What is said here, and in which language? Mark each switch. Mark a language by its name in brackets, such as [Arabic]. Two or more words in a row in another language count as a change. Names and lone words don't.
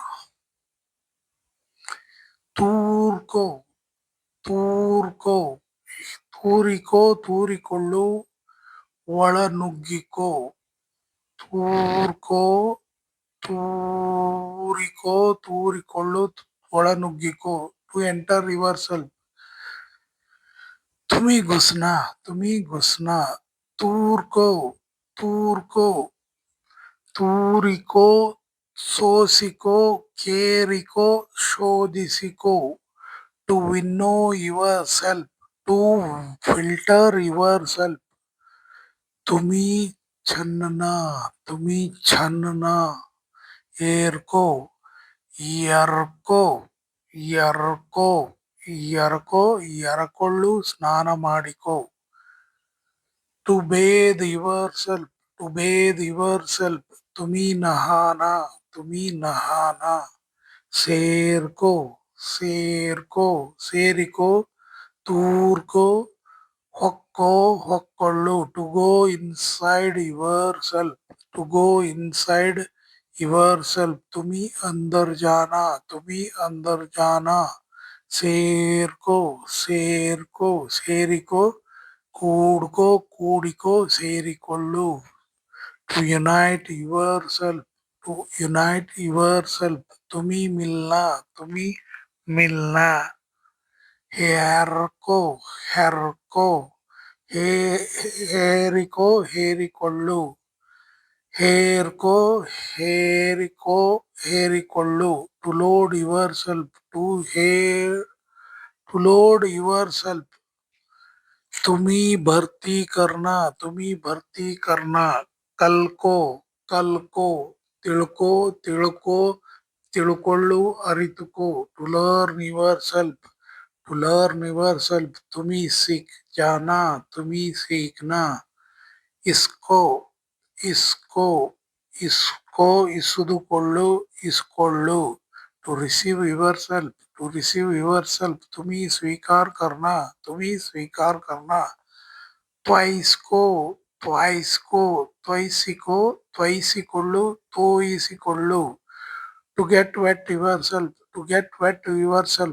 [Kannada] ತೂರ್ಕೋ, ತೂರ್ಕೋ, ತೂರಿಕೋ, ತೂರಿಕೊಳ್ಳು. ಒಳನುಗ್ಗಿಕೋ. ತೂರ್ಕೋ, ತೂರಿಕೋ, ತೂರಿಕೊಳ್ಳು. ಒಳನುಗ್ಗಿಕೋ. [English] To enter yourself. [Hindi] तुम्ही घुसना, तुम्ही घुसना. [Kannada] ತೂರ್ಕೋ, ತೂರ್ಕೋ, ತೂರಿಕೋ, ಸೋಸಿಕೋ, ಕೇರಿಕೋ, ಶೋಧಿಸಿಕೋ. [English] To winnow yourself, to filter yourself. [Hindi] तुम्ही छानना, तुम्ही छानना. [Kannada] ಏರ್ಕೋ, ಎರ್ಕೋ, ಎರ್ಕೋ, ಎರ್ಕೋ, ಎರಕೊಳ್ಳು. ಸ್ನಾನ ಮಾಡಿಕೋ. [English] To bathe yourself, to bathe yourself. [Hindi] तुम्ही नहाना, तुम्ही नहाना. [Kannada] ಸೇರ್ಕೋ, ಸೇರ್ಕೋ, ಸೇರಿಕೋ. ತೂರ್ಕೋ, ಹೊಕ್ಕೋ, ಹೊಕ್ಕೊಳ್ಳು. [English] To go inside yourself, to go inside yourself. [Hindi] तुम्ही अंदर जाना, तुम्ही अंदर जाना. [Kannada] ಸೇರ್ಕೋ, ಸೇರ್ಕೋ, ಸೇರಿಕೋ. ಕೂಡ್ಕೋ, ಕೂಡಿಕೋ, ಸೇರಿಕೊಳ್ಳು. [English] To unite yourself, to unite yourself. [Hindi] तुम्ही मिलना, तुम्ही मिलना. [Kannada] ಹೇರ್ಕೋ, ಹೆರ್ಕೋ, ಹೇ ಹೇರಿಕೋ, ಹೇರಿಕೊಳ್ಳು. ಹೇರ್ಕೋ, ಹೇರಿಕೋ, ಹೇರಿಕೊಳ್ಳು. [English] To load yourself, to ಹೇರ್, to load yourself. [Hindi] तुम्ही भरती करना, तुम्ही भरती करना. [Kannada] ಕಲ್ಕೋ, ಕಲ್ಕೋ, ತಿಳ್ಕೋ, ತಿಳ್ಕೋ, ತಿಳ್ಕೊಳ್ಳು. ಅರಿತುಕೋ. [English] To learn yourself, to learn yourself. [Hindi] तुम्ही सीख जाना, तुम्ही सीखना. [Kannada] ಇಸ್ಕೋ ಇಸ್ಕೋ ಇಸ್ಕೋ, ಇಸುದುಕೊಳ್ಳು, ಇಸ್ಕೊಳ್ಳು. [English] To receive yourself, to receive yourself. [Hindi] तुम्ही स्वीकार करना, तुम्ही स्वीकार करना. Twice को, twice को, [Kannada] ತ್ವಯಿಸಿಕೋ, ತ್ವಯಿಸಿಕೊಳ್ಳು, ತೋಯಿಸಿಕೊಳ್ಳು. [English] To get wet yourself, to get wet yourself.